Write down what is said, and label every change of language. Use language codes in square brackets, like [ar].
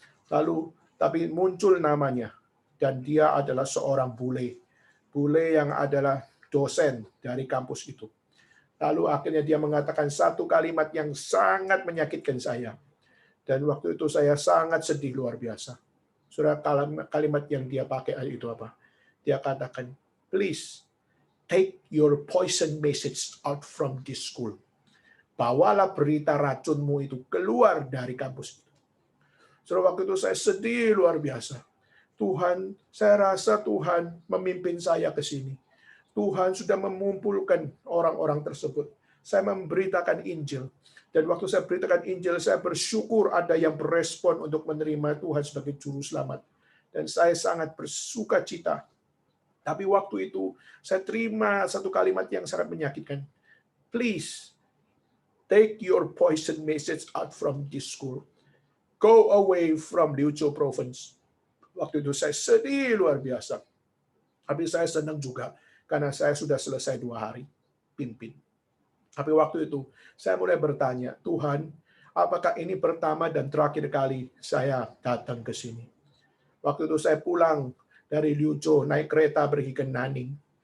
[id] Lalu, tapi muncul namanya. Dan dia adalah seorang bule. Bule yang adalah dosen dari kampus itu. Lalu akhirnya dia mengatakan satu kalimat yang sangat menyakitkan saya. Dan waktu itu saya sangat sedih luar biasa. Saudara, kalimat yang dia pakai itu apa? Dia katakan, [en] please take your poison message out from this school. [id] Bawalah berita racunmu itu keluar dari kampus itu. Saudara, waktu itu saya sedih luar biasa. Tuhan, saya rasa Tuhan memimpin saya ke sini. Tuhan sudah mengumpulkan orang-orang tersebut. Saya memberitakan Injil. Dan waktu saya beritakan Injil, saya bersyukur ada yang berespon untuk menerima Tuhan sebagai juru selamat. Dan saya sangat bersuka cita. Tapi waktu itu, saya terima satu kalimat yang sangat menyakitkan. [en] Please, take your poison message out from this school. Go away from Liuzhou province. [id] Waktu itu saya sedih luar biasa. Tapi saya senang juga karena saya sudah selesai 2 hari pimpin. Tapi waktu itu saya mulai bertanya, Tuhan, apakah ini pertama dan terakhir kali saya datang ke sini? Waktu itu saya pulang dari Liuzhou, naik kereta pergi ke Nanning.